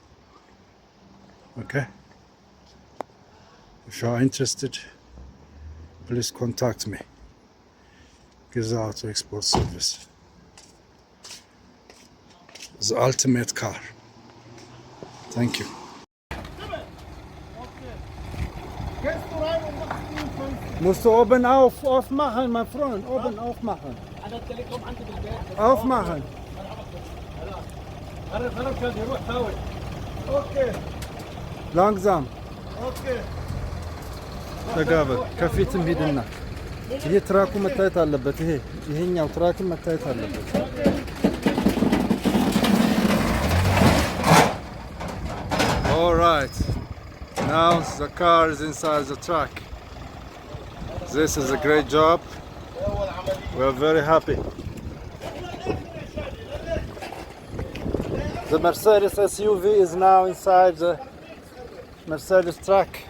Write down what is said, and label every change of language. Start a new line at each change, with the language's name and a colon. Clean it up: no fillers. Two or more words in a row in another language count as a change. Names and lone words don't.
English: Okay. If you are interested, please contact me. Giza Auto Export Service. The ultimate car. Thank you.
German: Musst du oben aufmachen, mein Freund, oben aufmachen. Aufmachen. Okay. Langsam.
Amharic: Okay. ተጋበ ከፊትም ሂድና ይሄ ትራኩ መታየት አለበት። ይሄኛው ትራክ መታየት አለበት።
English: All right. Now the car is inside the truck. This is a great job. We are very happy. The Mercedes SUV is now inside the Mercedes truck.